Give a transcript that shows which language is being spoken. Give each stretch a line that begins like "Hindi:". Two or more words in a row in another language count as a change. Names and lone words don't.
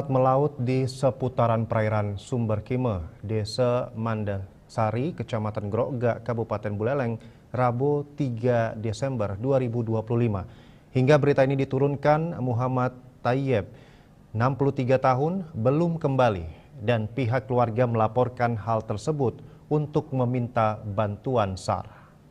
Indonesian: melaut di seputaran perairan Sumberkime, Desa Mandasari, Kecamatan Grogak, Kabupaten Buleleng, Rabu 3 Desember 2025. Hingga berita ini diturunkan, Muhammad Tayyib, 63 tahun, belum kembali dan pihak keluarga melaporkan hal tersebut untuk meminta bantuan SAR.